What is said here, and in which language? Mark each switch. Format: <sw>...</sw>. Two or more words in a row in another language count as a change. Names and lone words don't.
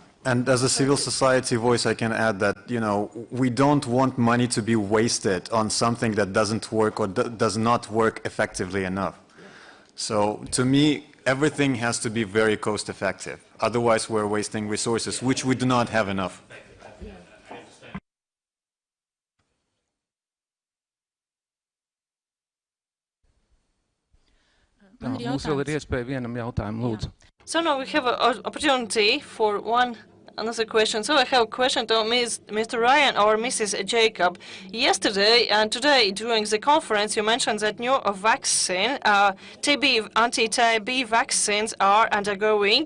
<en>And as a civil society voice, I can add that, you know, we don't want money to be wasted on something that doesn't work or does not work effectively enough. So to me, everything has to be very cost effective. Otherwise, we're wasting resources, which we do not have enough.</en> <lv>Mums vēl ir iespēja vienam jautājumam, lūdzu.</lv> <en>So now we have an opportunity for another question. So I have a question to Mr. Ryan or Mrs. Jakab. Yesterday and today during the conference, you mentioned that new vaccine, anti-TB vaccines are undergoing.</en>